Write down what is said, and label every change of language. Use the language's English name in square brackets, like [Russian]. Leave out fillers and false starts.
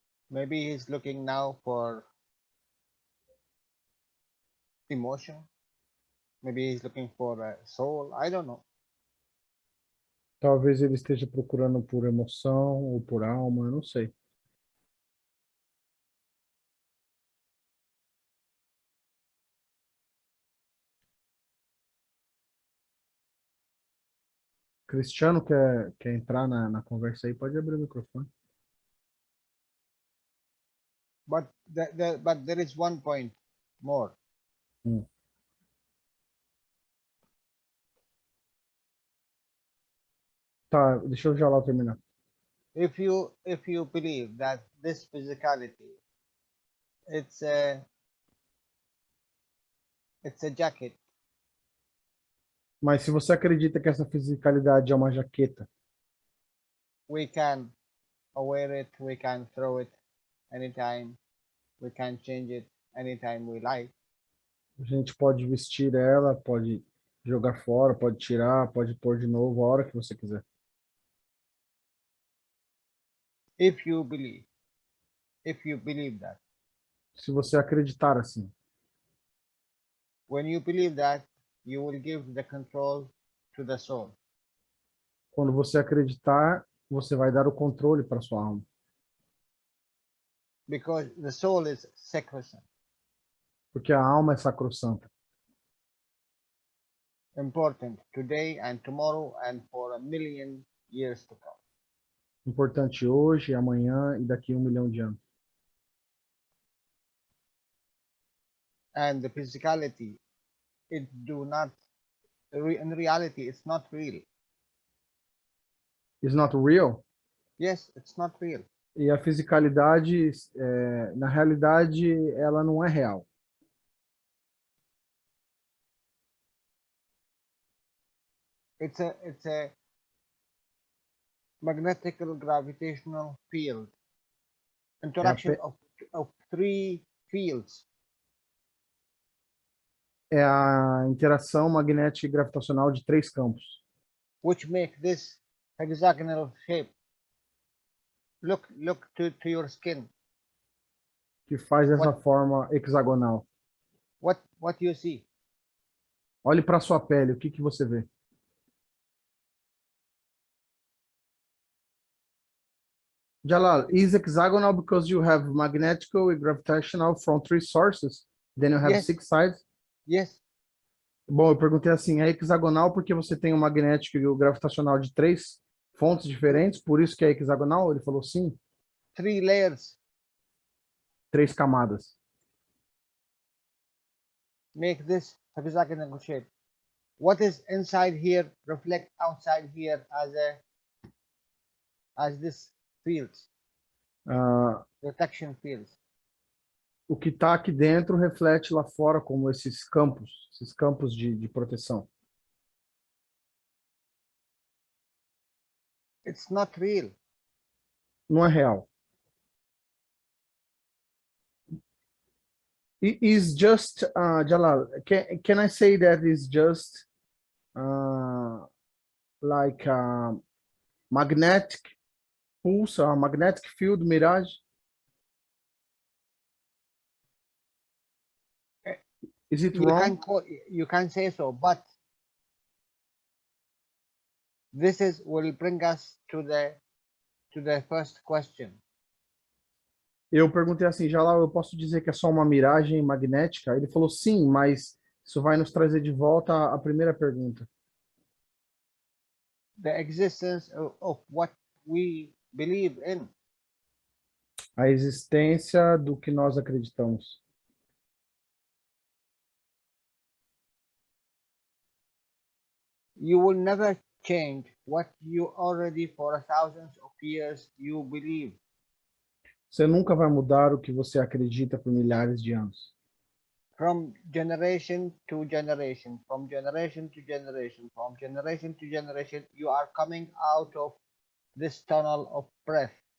[English] Maybe he's looking now for emotion. Maybe he's looking for a soul. I don't know. [Portuguese] Talvez ele esteja procurando por emoção ou por alma, eu não sei. Cristiano quer entrar na conversa aí, pode abrir o microfone. [English] But but there is one point more. [Portuguese] Tá, deixa o Jalal terminar. [English] If you believe that this physicality, it's a jacket, [Portuguese] Mas se você acredita que essa fisicalidade é uma jaqueta, [English] we can wear it, we can throw it anytime, we can change it anytime we like. [Portuguese] a gente pode vestir ela, pode jogar fora, pode tirar, pode pôr de novo a hora que você quiser. [English] If you believe that, [Portuguese] Se você acreditar assim, [English] when you believe that, you will give the control to the soul, [Portuguese] quando você acreditar, você vai dar o controle para sua alma, [English] because the soul is sacrosanct, [Portuguese] porque a alma é sacrossanta, [English] important today and tomorrow and for a million years to come. [Portuguese] importante hoje, amanhã e daqui a 1 milhão de anos. [English] And the physicality, it do not in reality it's not real. It's not real. Yes, it's not real. [Portuguese] E a fisicalidade, na realidade, ela não é real. [English] It's a magnetical gravitational field, interaction of three fields. [Portuguese] É a interação magnética e gravitacional de 3 campos, [English] which make this hexagonal shape. Look to your skin. [Portuguese] que faz essa forma hexagonal. [English] What you see? [Portuguese] Olhe para sua pele, o que você vê? [English] Jalal, is hexagonal because you have magnetical and gravitational from 3 sources? Then you have Yes. 6 sides? Yes. [Portuguese] Bom, eu perguntei assim, é hexagonal porque você tem o magnético e o gravitacional de 3 fontes diferentes, por isso que é hexagonal? Ele falou sim. [English] 3 layers [Portuguese] 3 camadas. [English] make this hexagonal shape. What is inside here reflect outside here as this fields, protection fields. [Portuguese] O que está aqui dentro reflete lá fora como esses campos de proteção. [English] It's not real. [Portuguese] Não é real. [English] It is just, Jalal, can I say that is just like a magnetic pulse, a magnetic field mirage? Is it wrong? You can say so, but this will bring us to the first question. [Portuguese] Eu perguntei assim, Jalal, eu posso dizer que é só uma miragem magnética? Ele falou sim, mas isso vai nos trazer de volta à primeira pergunta. [English] The existence of what we believe in. [Portuguese] A existência do que nós acreditamos. [English] You will never change what you already for thousands of years you believe. [Portuguese] Você nunca vai mudar o que você acredita por milhares de anos. [English] From generation to generation, from generation to generation, from generation to generation, you are coming out of this tunnel of birth.